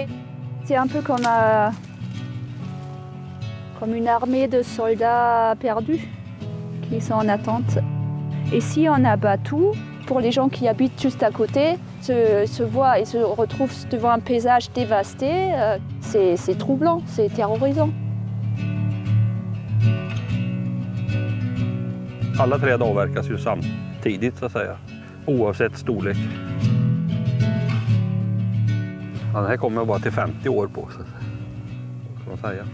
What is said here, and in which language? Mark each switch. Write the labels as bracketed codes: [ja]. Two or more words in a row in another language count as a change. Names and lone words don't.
[fr] C'est un peu comme une armée de soldats perdus qui sont en attente. Et si on abat tout, pour les gens qui habitent juste à côté, se voient et se retrouvent devant un paysage dévasté, c'est troublant, c'est terrorisant. [sv] Alla träd avverkas ju samtidigt så att säga, oavsett storlek. Ja, den här kommer bara till 50 år på så kan man säga.